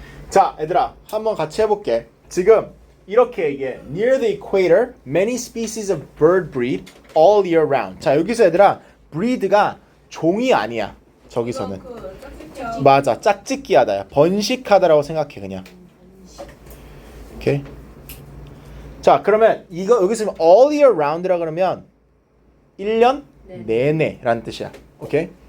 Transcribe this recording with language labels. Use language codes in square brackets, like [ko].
[ko] 자, 얘들아, 한번 같이 해볼게. 지금 이렇게 얘기해. [en] Near the equator, many species of bird breed all year round. [ko] 자, 여기서 얘들아, breed가 종이 아니야. 저기서는. 그 짝짓기야. 맞아, 짝짓기하다야. 번식하다라고 생각해 그냥. 오케이. 자, 그러면 이거 여기 있으면 all year round라 그러면 1년 내내라는 뜻이야. 오케이.